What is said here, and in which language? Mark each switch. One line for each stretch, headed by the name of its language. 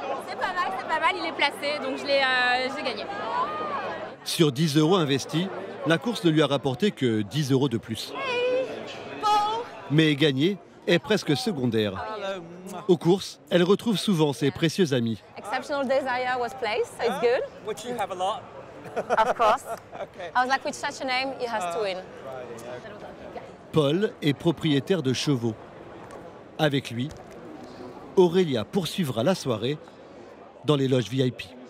French: C'est pas mal, il est placé, donc j'ai gagné. Sur 10 € investis, la course ne lui a rapporté que 10 € de plus.
English: Hey, Paul.
French: Mais gagner est presque secondaire. Aux courses, elle retrouve souvent ses précieux amis.
English: Exceptional Desire was placed, so it's good. Which you have a lot. Of course. I was like, with such a name, he has to win.
French: Paul est propriétaire de chevaux. Avec lui, Aurélia poursuivra la soirée dans les loges VIP.